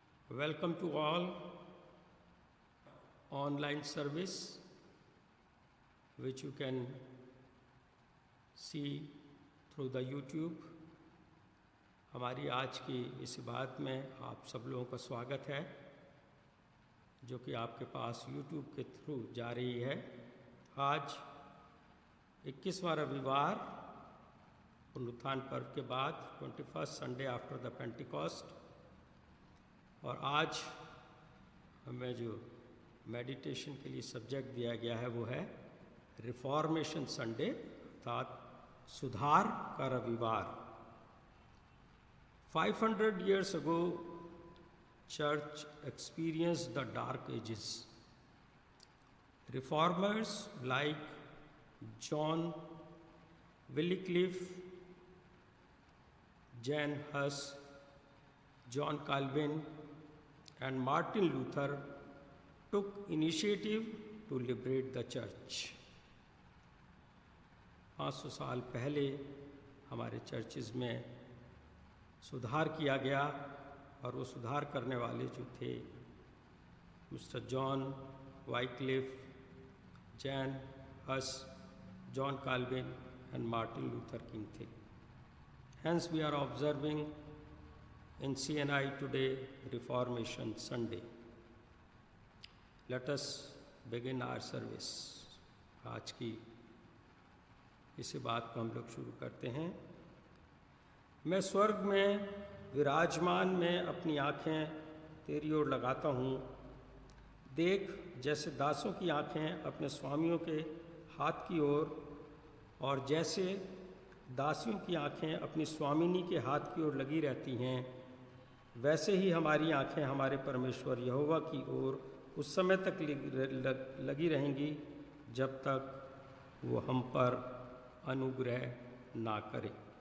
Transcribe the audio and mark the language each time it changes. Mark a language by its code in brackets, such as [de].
[en] Welcome to all online service which you can see through the YouTube. [hi] हमारी आज की इस बात में आप सब लोगों का स्वागत है जो कि आपके पास YouTube के थ्रू जा रही है। आज 21वां रविवार पुनरुत्थान पर्व के बाद [en] 21st Sunday after the Pentecost, [hi] और आज हमें जो मेडिटेशन के लिए सब्जेक्ट दिया गया है वो है रिफॉर्मेशन संडे, अर्थात सुधार का रविवार। [en] 500 years ago, church experienced the dark ages. Reformers like John Wycliffe, Jan Hus, John Calvin and Martin Luther took initiative to liberate the church. [hi] 500 साल पहले हमारे चर्चेज़ में सुधार किया गया, और वो सुधार करने वाले जो थे mister John Wycliffe, Jain has, John Calvin and Martin Luther king थे। [en] Hence we are observing in CNI today Reformation Sunday. Let us begin our service. [hi] आज की इसी बात को हम लोग शुरू करते हैं। मैं स्वर्ग में विराजमान में अपनी आँखें तेरी ओर लगाता हूँ। देख, जैसे दासों की आँखें अपने स्वामियों के हाथ की ओर, और जैसे दासियों की आँखें अपनी स्वामिनी के हाथ की ओर लगी रहती हैं, वैसे ही हमारी आँखें हमारे परमेश्वर यहोवा की ओर उस समय तक लगी रहेंगी जब तक वो हम पर अनुग्रह ना करे।